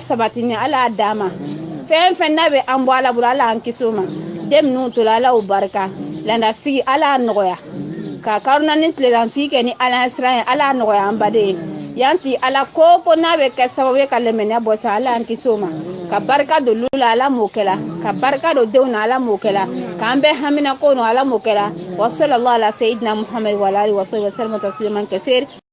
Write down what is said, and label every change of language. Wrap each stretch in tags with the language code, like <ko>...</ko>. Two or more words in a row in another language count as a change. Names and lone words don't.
<bm>sabatini ala y'a d'a ma fɛn fɛn n'a bɛ an bɔ ala bolo ala y'an kisi o ma den minnu tola ala o barika landasigi ala y'a nɔgɔya ka karuna ni tiledansigi kɛ ni ala ye siran ye ala y'a nɔgɔya an baden ye yan ti ala ko n'a bɛ kɛ sababu ye ka lɛmɛnɛ bɔ sa ala y'an kisi o ma ka barika don lu la ala m'o kɛla ka barika don denw na ala m'o kɛla k'an bɛɛ hamina ko no ala m'o kɛla</bm> <ar>وصلى الله على سيدنا محمد وعلى آله وصحبه وسلم تسليما كثيرا</ar>